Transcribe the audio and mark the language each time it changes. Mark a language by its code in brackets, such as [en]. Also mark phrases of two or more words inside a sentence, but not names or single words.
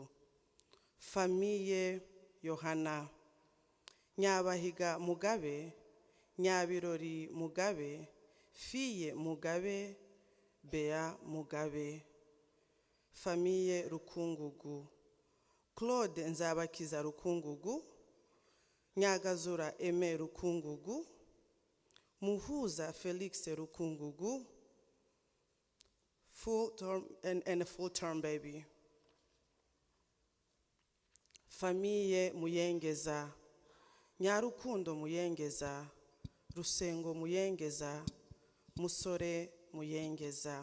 [rn] Famille Yohana, Nyabahiga Mugabe, Nyabirori Mugabe, Fille Mugabe, Bea Mugabe. Famille Rukungugu, Claude Nzabakiza Rukungugu, Nyagazura Aime Rukungugu, Muhuza Felix Rukungugu. [en] Full term and a full-term baby. [rn] Famille Muyengeza, Nyarukundo Muyengeza, Rusengo Muyengeza, Musore Muyengeza.